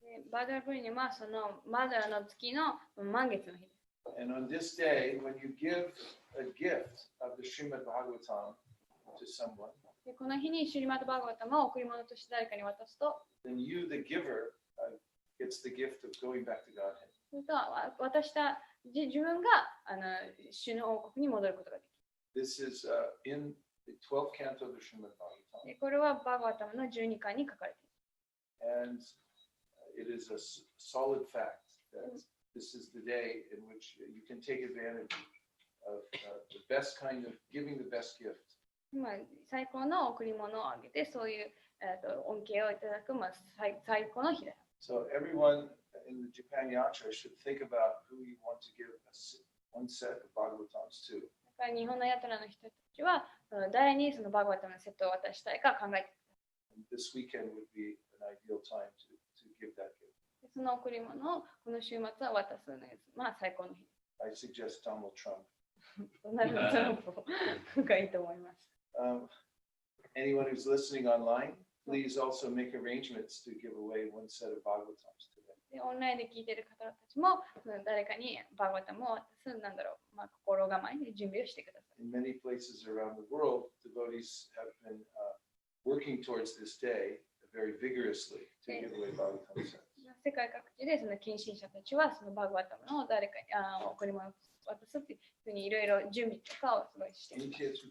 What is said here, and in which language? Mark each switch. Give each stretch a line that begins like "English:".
Japanese: バドラプリニマはそのバドラの月の満月の日です。
English: And on this day, when you give a gift of the Srimad Bhagavatam to someone,
Japanese: でこの日にシュリマッド・バーガワタムを贈り物として誰かに渡すと、
English: then you, the giver, gets the gift of going back to Godhead.
Japanese: それと渡した自分が主の王国に戻ることができる。
English: This is in the 12th canto of the Srimad Bhagavatam.
Japanese: これはバーガワタムの12巻に書かれている。
English: And it is a solid fact that this is the day in which you can take advantage of the best kind of giving the best gift.
Japanese: 最高の贈り物をあげて、そういう恩恵をいただく、最高の日だ。
English: So everyone in the Japan Yatra should think about who you want to give one set of Bhagavatams to.
Japanese: 日本のヤトラの人たちは誰にそのバーガワタムのセットを渡したいか考えてください。
English: This weekend would be an ideal time to give that gift.
Japanese: その贈り物をこの週末は渡すのが最高の日。
English: I suggest Donald Trump.
Japanese: ドナルド・トランプがいいと思います。
English: Anyone who's listening online, please also make arrangements to give away one set of Bhagavatams today.
Japanese: オンラインで聞いている方たちも誰かにバーガワタムを渡す心構えで準備をしてください。
English: In many places around the world, devotees have been working towards this day very vigorously to give away Bhagavatam sets.
Japanese: 世界各地でその献身者たちはそのバーガワタムの誰かに贈り物を渡すっていうふうにいろいろ準備とかをすごいしています。